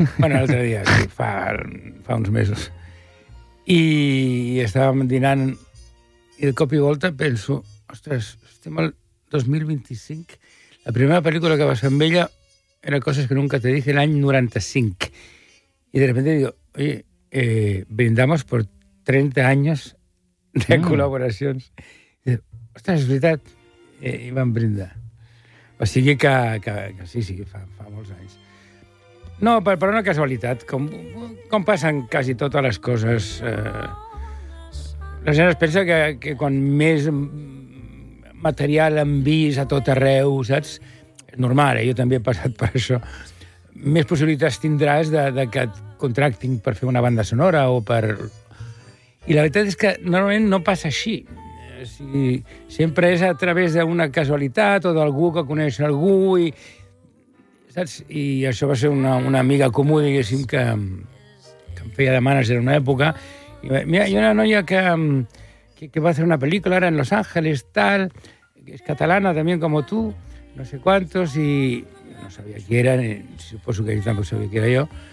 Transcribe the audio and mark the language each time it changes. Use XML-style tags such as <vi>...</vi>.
<ca>Bueno, l'altre dia, sí, fa uns mesos. I estàvem dinant i de cop i volta penso, ostres, estem al 2025... La primera pel·lícula que vas fer amb ella era Coses que nunca te dije, l'any 95.</ca> <es>I de repente digo, oye, brindamos por 30 años de col·laboracions.</es> <ca>Ostres, és veritat. I vam brindar. O sigui que sí, fa molts anys. No, per una casualitat, com passen quasi totes les coses. La gent es pensa que quan més... material en vist a tot arreu, saps? Normal, jo també he passat per això. Més possibilitats tindràs de que et contractin per fer una banda sonora o per... I la veritat és que normalment no passa així. Si sempre és a través d'una casualitat o d'algú que coneix algú i... Saps? I això va ser una amiga comú, diguéssim, que em feia de manager en una època. I mira, hi ha una noia que va</ca> <es>a hacer una película ahora en Los Ángeles, tal, es catalana también como tú, no sé cuántos, y no sabía quién era, supongo que yo tampoco sabía quién era yo.</es>